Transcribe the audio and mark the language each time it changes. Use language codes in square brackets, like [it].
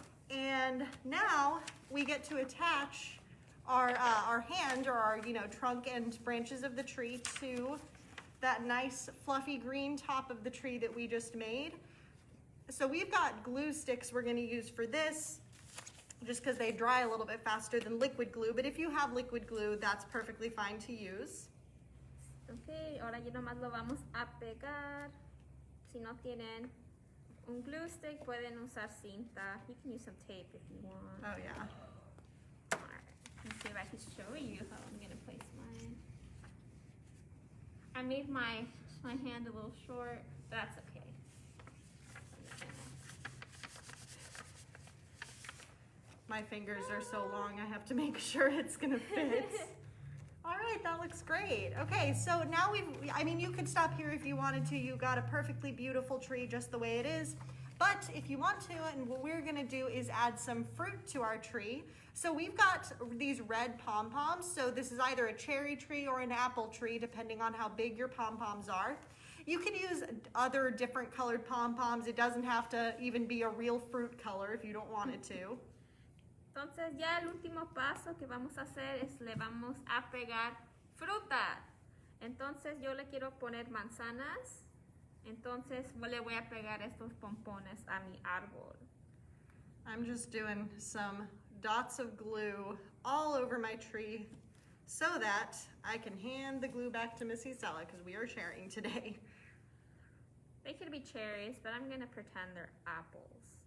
[en] And now we get to attach our hand or our trunk and branches of the tree to that nice fluffy green top of the tree that we just made. So we've got glue sticks we're going to use for this just because they dry a little bit faster than liquid glue, but if you have liquid glue, that's perfectly fine to use. [es] Ok, ahora ya nomás lo vamos a pegar. Si no tienen un glue stick, pueden usar cinta. [en] You can use some tape if you want. Oh yeah. Let's see if I can show you how I'm going to place mine. I made my hand a little short, but that's okay. My fingers are so long, I have to make sure it's going to fit. All right, that looks great. Okay, so now you could stop here if you wanted to. You got a perfectly beautiful tree just the way it is. But if you want to, and what we're gonna do is add some fruit to our tree. So we've got these red pom-poms. So this is either a cherry tree or an apple tree, depending on how big your pom-poms are. You can use other different colored pom-poms. It doesn't have to even be a real fruit color if you don't want it to. [es] Entonces ya el último paso que vamos a hacer es le vamos a pegar fruta. Entonces yo le quiero poner manzanas. Entonces le voy a pegar estos pompones a mi árbol. [en] I'm just doing some dots of glue all over my tree so that I can hand the glue back to Miss Isela because we are sharing today. They could be cherries, but I'm going to pretend they're apples.